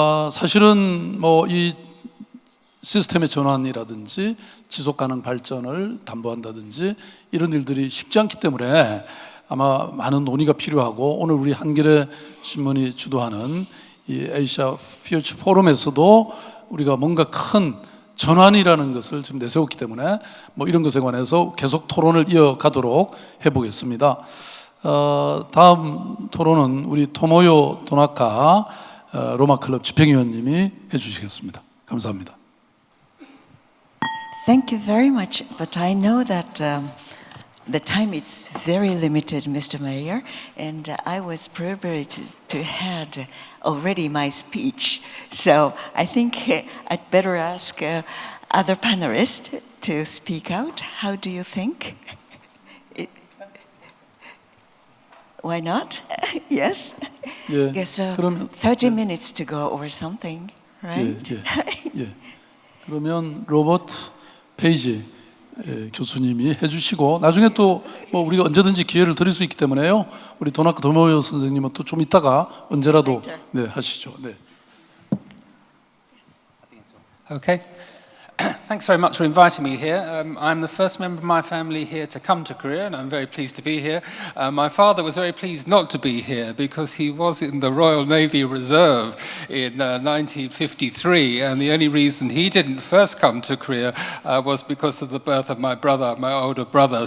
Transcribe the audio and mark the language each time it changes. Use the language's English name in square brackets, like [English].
[Korean] 사실은 뭐 이 시스템의 전환이라든지 지속 가능 발전을 담보한다든지 이런 일들이 쉽지 않기 때문에 아마 많은 논의가 필요하고, 오늘 우리 한겨레 신문이 주도하는 이 아시아 퓨처 포럼에서도 우리가 뭔가 큰 전환이라는 것을 지금 내세웠기 때문에 뭐 이런 것에 관해서 계속 토론을 이어가도록 해보겠습니다. 다음 토론은 우리 토모요 도나카 로마클럽 집행위원님이 해주시겠습니다. 감사합니다. [English] Thank you very much, but I know that the time is very limited, Mr. Mayor, and I was privileged to had already my speech. So I think I'd better ask other panelists to speak out. How do you think? Why not? Yes? [Korean] 예, [English] Yes, so [Korean] 그러면 [English] 30 minutes to go over something, right? [Korean] 예. 그러면 로버트 페이지 교수님이 해주시고, 나중에 또 뭐 우리가 언제든지 기회를 드릴 수 있기 때문에요. 우리 도나카 도모요 선생님은 또 좀 이따가 언제라도 네, 하시죠. 네. [English] Okay. Thanks very much for inviting me here. I'm the first member of my family here to come to Korea, and I'm very pleased to be here. My father was very pleased not to be here because he was in the Royal Navy Reserve in 1953, and the only reason he didn't first come to Korea was because of the birth of my brother, my older brother.